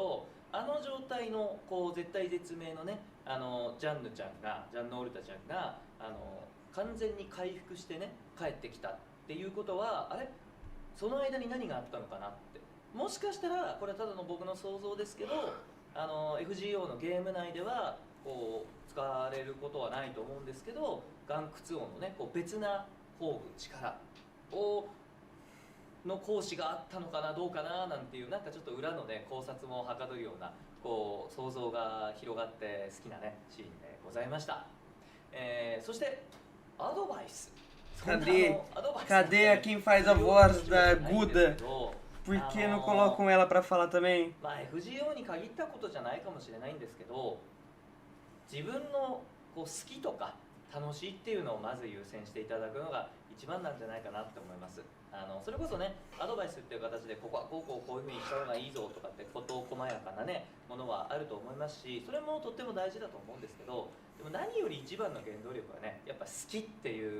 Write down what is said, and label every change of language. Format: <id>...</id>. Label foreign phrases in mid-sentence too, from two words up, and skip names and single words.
<ja>ど、状態のこう絶体絶命のねジャンヌ・ウォルタちゃんが完全に回復してね帰ってきたっていうことは、あれその間に何があったのかなって、もしかしたらこれはただの僕の想像ですけどFGO のゲーム内ではこう使われることはないと思うんですけど、岩窟王のねこう別な宝具力の行使があったのかなどうかななんていうなんかちょっと裏のね考察もはかどるようなこう想像が広がって好きなねシーンでございました。そしてアドバイス。</ja> <pt>Cadê quem faz a voz da Guda? Por que não colocam ela pra falar também?</pt> <ja>FGO に限ったことじゃないかもしれないんですけど、自分のこう好きとか楽しいっていうのをまず優先していただくのが一番なんじゃないかなって思います。それこそね、アドバイスっていう形でここはこういうふうにした方がいいぞとかって事細やかなねものはあると思いますし、それもとっても大事だと思うんですけど、でも何より一番の原動力はね、やっぱ好きっていう</ja>